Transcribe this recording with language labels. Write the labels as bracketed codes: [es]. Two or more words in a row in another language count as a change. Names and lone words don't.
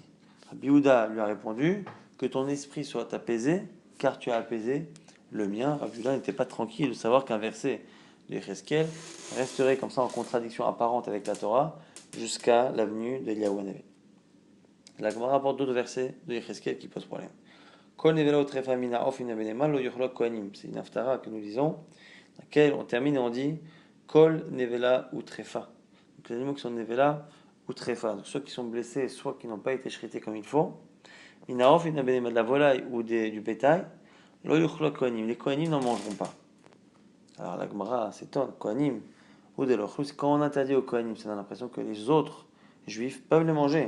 [fr] Rabbi Yehuda lui a répondu, que ton esprit soit apaisé, car tu as apaisé le mien. Rabbi Yehuda n'était pas tranquille de savoir qu'un verset de Yecheskel resterait comme ça en contradiction apparente avec la Torah jusqu'à la venue d'Eliyahu Hanavi. La Gemara rapporte d'autres versets de Yecheskel qui posent problème. [he] כל נבלה וטרפה מן העוף ומן הבהמה לא יאכלו כהנים. [fr] C'est une haftara que nous lisons, dans laquelle on termine et on dit [he] כל נבלה וטרפה. [fr] Donc les animaux qui sont [he] נבלה וטרפה, [fr] donc soit qui sont blessés, soit qui n'ont pas été shrités comme il faut. [he] מן העוף ומן הבהמה, [fr] de la volaille ou du bétail, [he] לא יאכלו כהנים. [fr] Les kohanim n'en mangeront pas. Alors la Gemara s'étonne, kohanim ou de l'ochlus, quand on interdit aux kohanim, ça a l'impression que les autres juifs peuvent les manger.